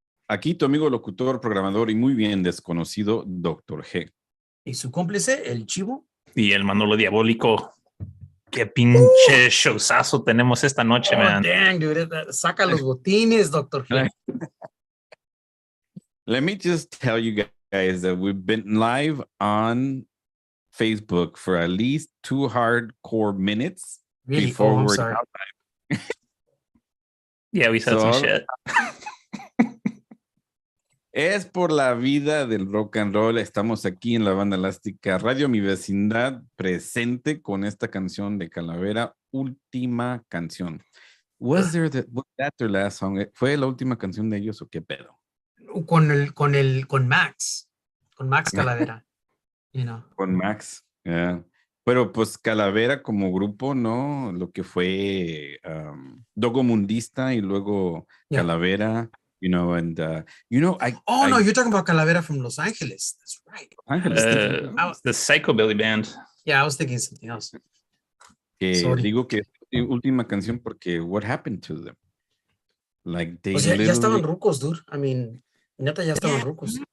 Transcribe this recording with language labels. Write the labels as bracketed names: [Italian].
[Spanish] Aquí tu amigo locutor, programador y muy bien desconocido, Dr. G. Y su cómplice, el Chivo. Y el Manolo Diabólico. Qué pinche showzazo tenemos esta noche, man. [English] Dang, dude. [Spanish] Saca los botines, Dr. G. [English] Let me just tell you guys that we've been live on Facebook for at least 2 hardcore minutes. Really? Before I'm we're sorry. outside. Yeah, we said some shit. [Spanish] Es por la vida del rock and roll. Estamos aquí en la Banda Elástica Radio, mi vecindad, presente con esta canción de Calavera, última canción. [English] Was that their last song? [Spanish] ¿Fue la última canción de ellos o qué pedo? Con Max Calavera, [English] you know. [Spanish] Con Max, [English] yeah. [Spanish] Pero pues Calavera como grupo, ¿no? Lo que fue Dogo Mundista y luego Calavera, [English] you know, and no, you're talking about Calavera from Los Angeles. That's right. The Psychobilly Band. Yeah, I was thinking something else. [Spanish] Digo que última canción porque [English] what happened to them? Like they [Spanish] ya estaban rucos, dude. [English] I mean, [Spanish] neta ya estaban rucos.